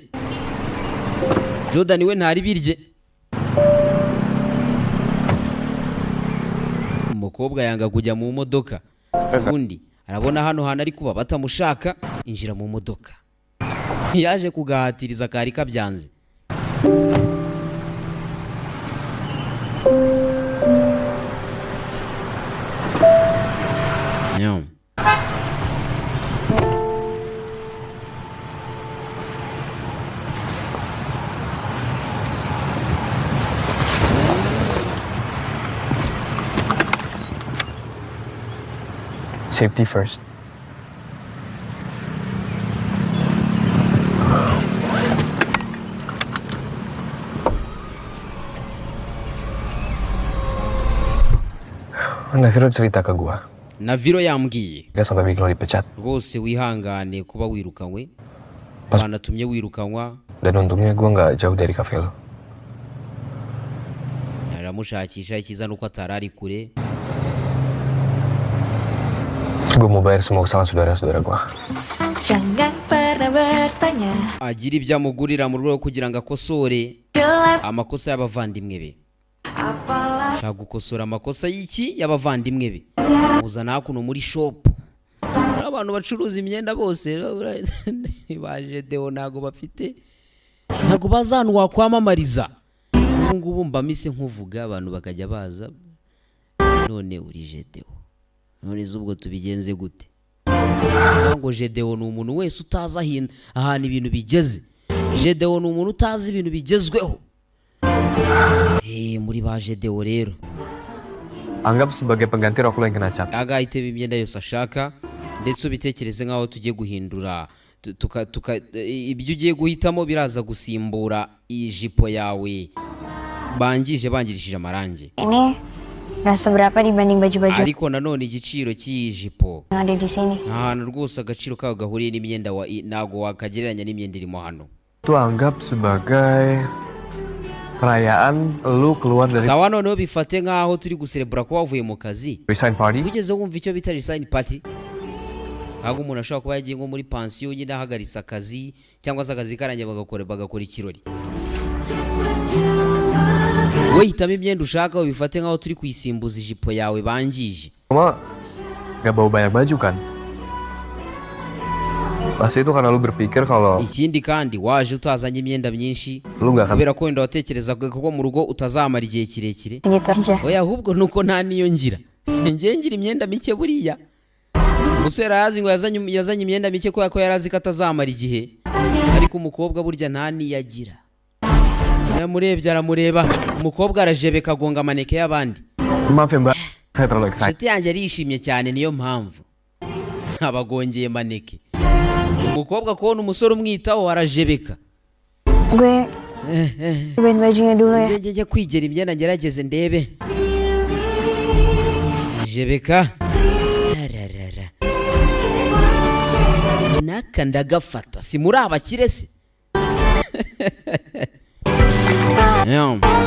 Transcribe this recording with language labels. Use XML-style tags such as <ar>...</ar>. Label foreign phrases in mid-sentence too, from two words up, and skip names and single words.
<rw>Jordan we ntari birye. Umukobwa yanga kujya mu modoka. Undi arabona hano hana ari kuba batamushaka, injira mu modoka. Yaje kugahatiriza kari kabyanze. Nyam.</rw> <en>Safety first.</en> <id>Naviro cerita ke gua.</id> <rw>Naviro yambwiye.</rw> <id>Dia sampai Viglo dipecat.</id> <rw>Rwose wihangane kuba wirukanywe. Banatumye wirukanwa.</rw> <id>Dan untungnya gua nggak jauh dari cafe lo.</id> <rw>Aramushakisha ikiza nuko atarari kure.</rw> <id>Gua mau bayar semua kesalahan saudara-saudara gua. Jangan pernah bertanya.</id> <rw>Agira ibyo amugurira mu rwego kugira ngo akosore</rw> <id>Jelas</id> <rw>amakosa y'abavandimwe be.</rw> <id>apalah</id> <rw>Shaka gukosora amakosa y'iki y'abavandimwe be. Muzana hakuno muri shop. Abantu bacuruza imyenda bose baje deo nago bafite. Nago bazanwa kwamamariza. Ngubu mbamise nkuvuga abantu bakajya baza. None uri jedeo. None zubwo tubigenze gute? Ngo jedeo ni umuntu wese utaza ahantu ibintu bigeze. Jedeo ni umuntu utazi ibintu bigezweho. Muri ba jedeo rero.</rw> <id>Anggap sebagai pengganti rok lo yang kena cat.</id> <rw>Agahita imyenda yose ashaka ndetse ubitekereze nk'aho tugiye guhindura ibyo ugiye guhitamo biraza gusimbura ijipo yawe bangirishije amarangi.</rw> <id>Ini nggak seberapa dibanding baju-baju</id> <rw>ariko nanone igiciro cy'iyi jipo</rw> <id>yang ada di sini.</id> <rw>ahantu rwose agaciro kawo gahuriye n'imyenda ntago wakagereranya n'imyenda irimo hano.</rw> <id>Itu anggap sebagai perayaan lu keluar dari</id> <rw>sawa, noneho bifate nk'aho turi guserebura ko wavuye mu kazi.</rw> <en>resign party.</en> <rw>wigeze wumva icyo bita</rw> <en>resign party?</en> <rw>ahubwo umuntu ashobora kuba yagiye nko muri pansiyo nyine ahagaritse akazi cyangwa se akazi karangiye bagakora ikirori. wowe hitamo imyenda ushaka bifate nk'aho turi kuyisimbuza ijipo yawe bangije.</rw> <id>Cuma gak bawa banyak baju kan? Pasti itu karena lu berpikir kalau</id> <rw>ikindi kandi waje utazanye imyenda myinshi</rw> <id>lu gak akan</id> <rw>kubera ko wenda watekerezaga ko mu rugo utazamara igihe kirekire.</rw> <id>Segitu aja.</id> <rw>oya ahubwo nuko nta niyo ngira njye ngira imyenda mike buriya. umusore yazi ngo yazanye imyenda mike kubera ko yarazi ko atazamara igihe, ariko umukobwa burya nta niyo agira. yamurebye aramureba, umukobwa arajebeka agonga maneke y'abandi.</rw> <id>maaf ya mbak, saya terlalu excited.</id> <rw>inshuti yanjye arishimye cyane niyo mpamvu abagongeye maneke. umukobwa kubona umusore umwitaho arajebeka.</rw> <id>Gue cobain bajunya dulu ya.</id> <rw>njye kwigera imyenda ngerageze ndebe. jebeka ararara naka ndagafata si muri abakire se.</rw> <en>Yeah.</en>